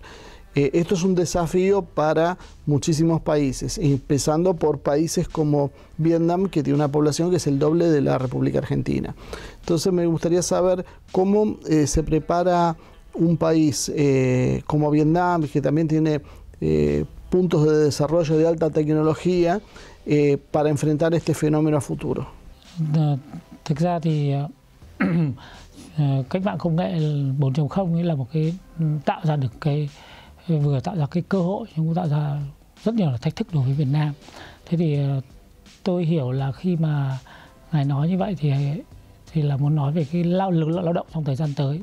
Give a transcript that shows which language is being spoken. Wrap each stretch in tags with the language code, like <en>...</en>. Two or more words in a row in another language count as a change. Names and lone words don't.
<es>Esto es un desafío para muchísimos países, empezando por países como Vietnam, que tiene una población que es el doble de la República Argentina. Entonces me gustaría saber cómo se prepara un país como Vietnam, que también tiene puntos de desarrollo de alta tecnología, para enfrentar este fenómeno a futuro.</es> <vi>Thực ra thì cách mạng công nghệ 4.0 là một cái tạo ra được vừa tạo ra cái cơ hội nhưng cũng tạo ra rất nhiều là thách thức đối với Việt Nam. Thế thì tôi hiểu là khi mà ngài nói như vậy thì là muốn nói về cái lực lượng lao động trong thời gian tới.</vi>